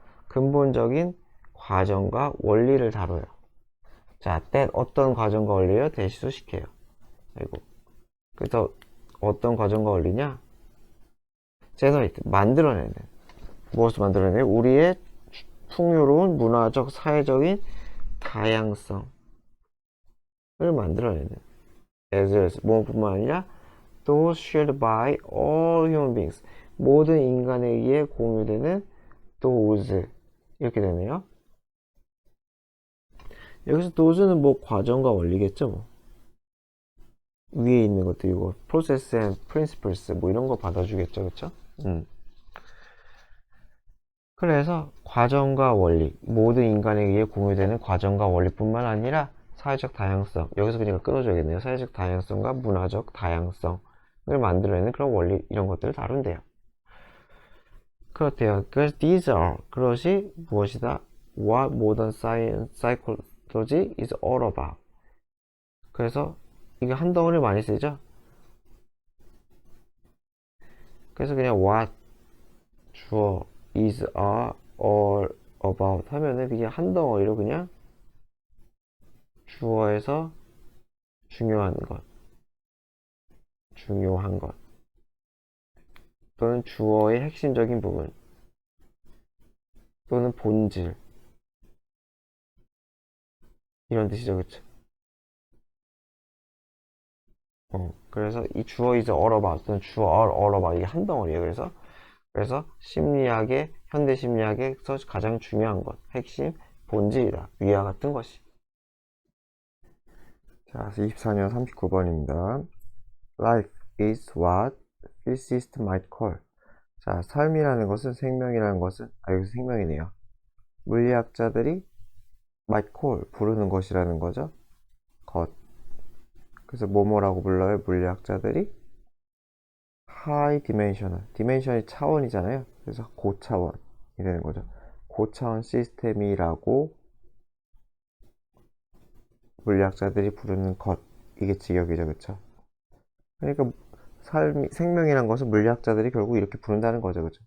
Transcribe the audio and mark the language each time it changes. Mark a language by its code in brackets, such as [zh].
[ko] 근본적인 과정과 원리를 다뤄요. 자, 어떤 과정과 원리요? 대시소식해요. 아이고. 그래서 어떤 과정과 원리냐? 제너레이트, 만들어내는. 무엇을 만들어내요? 우리의 풍요로운 문화적, 사회적인 다양성을 만들어내는. [en] as 뭐뿐만 아니라 those shared by all human beings. [ko] 모든 인간에 의해 공유되는 those. 이렇게 되네요. 여기서 those는 뭐 과정과 원리겠죠. 뭐. 위에 있는 것도 이거 process and principles 뭐 이런 거 받아주겠죠. 그쵸? 그래서 과정과 원리, 모든 인간에 의해 공유되는 과정과 원리뿐만 아니라 사회적 다양성, 여기서 그러니까 끊어줘야겠네요. 사회적 다양성과 문화적 다양성을 만들어내는 그런 원리, 이런 것들을 다룬대요. 그렇대요. 그래서 these are, 그것이 무엇이다? [en] What modern science, psychology is all about. [ko] 그래서 이게 한 덩어리 많이 쓰죠? 그래서 그냥 what, 주어, is, are, all about 하면은 그냥 한 덩어리로 그냥 주어에서 중요한 것 또는 주어의 핵심적인 부분 또는 본질 이런 뜻이죠. 그쵸? 그래서 이 주어 is all about 또는 주어 all about 이게 한 덩어리예요. 그래서 심리학의 현대 심리학에서 가장 중요한 것 핵심 본질이다. 위와 같은 것이. 자, 24년 39번입니다. [en] Life is what physicists might call. [ko] 자, 삶이라는 것은 생명이라는 것은 여기서 생명이네요. 물리학자들이 might call 부르는 것이라는 거죠. 것. 그래서 뭐뭐라고 불러요? [en] 물리학자들이 high dimensional. [ko] 디멘션이 차원이잖아요. 그래서 고차원이 되는 거죠. 고차원 시스템이라고 물리학자들이 부르는 것. 이게 직역이죠. 그쵸? 그러니까 생명이란 것은 물리학자들이 결국 이렇게 부른다는 거죠. 그쵸?